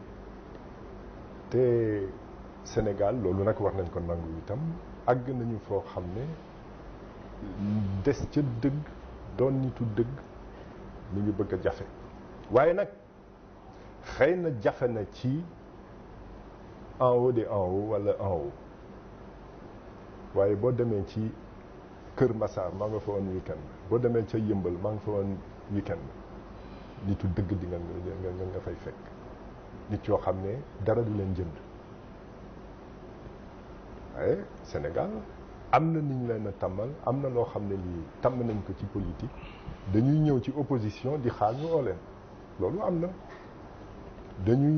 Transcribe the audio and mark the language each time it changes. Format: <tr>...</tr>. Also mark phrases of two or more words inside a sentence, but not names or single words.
<wo>te Sénégal loolu nag war nañ ko nangu itam àgg nañu foo xam ne des ca dëgg doon nitu dëgg mi ngi bëgg a jafe waaye nag xëy na jafe na ci</wo> <fr>en haut de en haut</fr> <wo>wala</wo> <fr>en haut</fr> <wo>waaye boo demee ci Kër Massar maa nga fa woon weekend boo demee ca Yëmbal maa nga fa woon weekend nitu dëgg di nga fay fekk nit yoo xam ne dara du leen jënd waaye Sénégal am na ni ñu leen a tàmmal am na loo xam ne lii tàmm nañ ko ci politique dañuy ñëw ci opposition di xaar ñu oo leen loolu am na dañuy</wo>